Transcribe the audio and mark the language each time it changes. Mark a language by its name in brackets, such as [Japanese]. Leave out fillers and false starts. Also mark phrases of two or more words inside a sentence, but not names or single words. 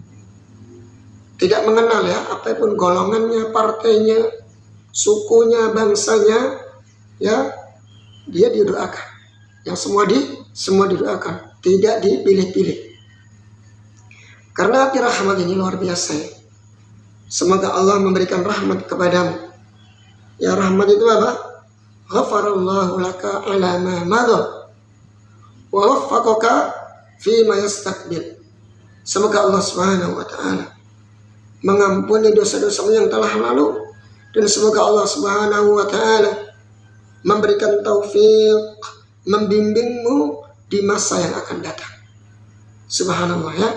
[Indonesian] Tidak mengenal, ya, apapun golongannya, partainya, sukunya, bangsanya, ya, dia didoakan. Yang semua didoakan, tidak dipilih-pilih. Karena arti rahmat ini luar biasa, ya. Semoga Allah memberikan rahmat kepadamu. Ya, rahmat itu apa? [Arabic] غفر الله لك على ما مضى ووفقك فيما يستقبل. [Indonesian] Semoga Allah [Arabic] سبحانه وتعالى [Indonesian] mengampuni dosa-dosamu yang telah lalu, dan semoga Allah [Arabic] سبحانه وتعالى [Indonesian] memberikan taufik, membimbingmu di masa yang akan datang. Subhanallah, ya.